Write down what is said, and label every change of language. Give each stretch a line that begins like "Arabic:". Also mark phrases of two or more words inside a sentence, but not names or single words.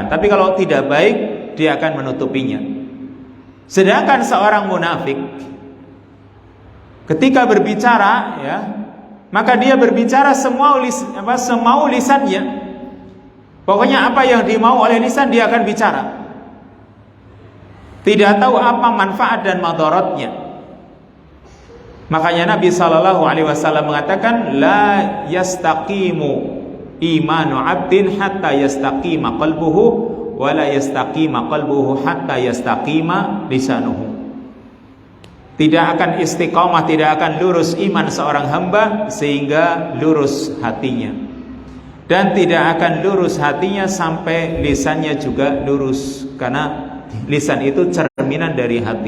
Indonesian: Tapi kalau tidak baik, dia akan menutupinya. Sedangkan seorang munafik, ketika berbicara, ya, maka dia berbicara semau lisannya. Pokoknya apa yang dimau oleh lisan, dia akan bicara. Tidak tahu apa manfaat dan madaratnya. Makanya Nabi SAW mengatakan,
Arabic: لا يستقيم إيمان عبد حتى يستقيم قلبه، ولا يستقيم قلبه حتى يستقيم لسانه.
Indonesian: Tidak akan istiqamah, tidak akan lurus iman seorang hamba sehingga lurus hatinya, dan tidak akan lurus hatinya sampai lisannya juga lurus, karena lisan itu cerminan dari hati.